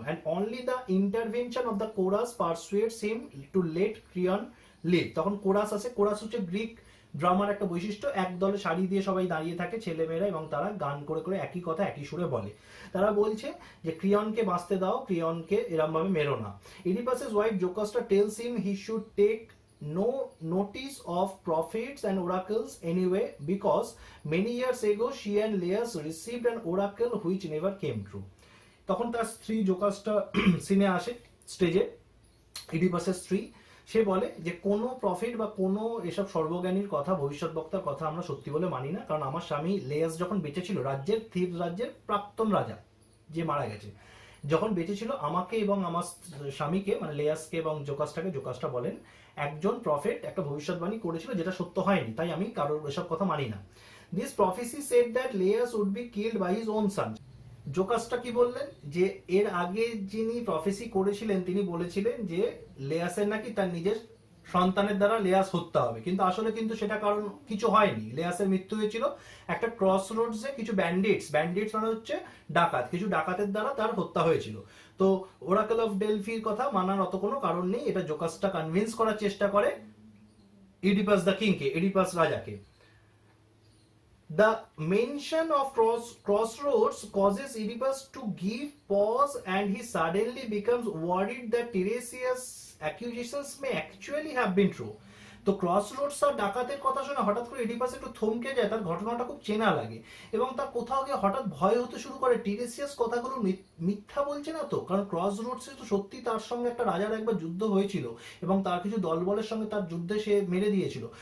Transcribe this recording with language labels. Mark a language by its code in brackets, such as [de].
[en] And only the intervention of the chorus persuades him to let Creon leave. [bn] তখন chorus আছে, chorus হচ্ছে Greek ড্রামার একটা বৈশিষ্ট্য, এক দলে সারি দিয়ে সবাই দাঁড়িয়ে থাকে ছেলেমেয়েরা, এবং তারা গান করে করে একই কথা একই সুরে বলে। তারা বলছে যে ক্রিয়নকে বাঁচতে দাও, ক্রিয়নকে এরম ভাবে মেরো না। [en] ইডিপাসের wife Jocasta tells him he should take no notice of prophets and oracles anyway, because many years ago she and Laius received an oracle which never came true. [bn] তখন তার স্ত্রী জোকাস্টা সিনে আসে স্টেজে, ইডিপাসের স্ত্রী, সে বলে যে কোনো প্রফিট বা কোনো এসব সর্বজ্ঞানীর কথা, ভবিষ্যৎ বক্তার কথা আমরা সত্যি বলে মানি না, কারণ আমার স্বামী লেয়াস যখন বেঁচে ছিল, রাজ্যের থিবস রাজ্যের প্রাক্তন রাজা যে মারা গেছে, যখন বেঁচে ছিল আমাকে এবং আমার স্বামীকে মানে লেয়াসকে এবং জোকাসটা বলেন একজন প্রফেট একটা ভবিষ্যৎবাণী করেছিল যেটা সত্য হয়নি, তাই আমি কারোর এসব কথা মানি না। [en] This prophecy said that Laius would be killed by his own son. [bn] জোকাসটা কি বললেন যে এর আগে যিনি প্রফেসি করেছিলেন তিনি বলেছিলেন যে লেয়াসের নাকি তার নিজের সন্তানের দ্বারা লেয়াস হত্যা হবে, কিন্তু আসলে কিন্তু সেটা কারণ কিছু হয়নি। লেয়াসের মৃত্যু হয়েছিল একটা ক্রস রোডসে কিছু ব্যান্ডিটস মানে হচ্ছে ডাকাত, কিছু ডাকাতের দ্বারা তার হত্যা হয়েছিল। তো ওরাকেল অফ ডেলফির কথা মানার অত কোনো কারণ নেই, এটা জোকাসটা কনভিন্স করার চেষ্টা করে ইডিপাস দ্য কিংকে, ইডিপাস রাজাকে। [en] The mention of crossroads causes Oedipus to give pause, and he suddenly becomes worried that Tiresias' accusations may actually have been true. [bn] তো ক্রস রোডস আর ডাকাতের কথা শুনে হঠাৎ করে এডিপাস একটু থমকে যায়, তার ঘটনাটা খুব চেনা লাগে এবং তার কোথাও গিয়ে হঠাৎ ভয় হতে শুরু করে টিরেসিয়াস কথাগুলো মিথ্যা বলছে না তো, কারণ ক্রস রোডসে তো সত্যি তার সঙ্গে একটা রাজার একবার যুদ্ধ হয়েছিল এবং তার কিছু দলবলের সঙ্গে তার যুদ্ধে সে মেরে দিয়েছিল।